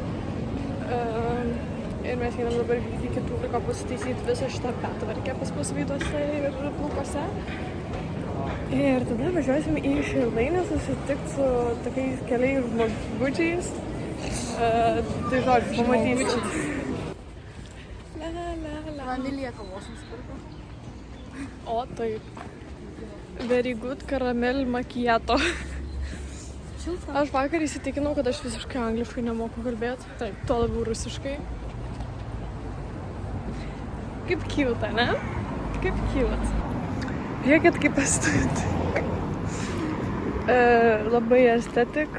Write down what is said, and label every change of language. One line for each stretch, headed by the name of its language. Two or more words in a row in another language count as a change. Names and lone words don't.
Lithuanian: Ir mes einam dabar iki kitų liko pasitaisyti visą šitą betvarkę pas mus Vytuose ir Plukose. Ir tada važiuosim į Šilainį susitikti su tokiais keliais žmogučiais. Tai žodžiu, pamatysit. Vanilija kavos nusipirko. O taip.
English: Very good caramel macchiato.
Lithuanian: Aš vakar įsitikinau, kad aš visiškai angliškai nemoku kalbėti. Taip, tuo labiau rusiškai. Kaip cute, ne? Kaip cute. Žiūrėkit, kaip estetik. Labai estetik.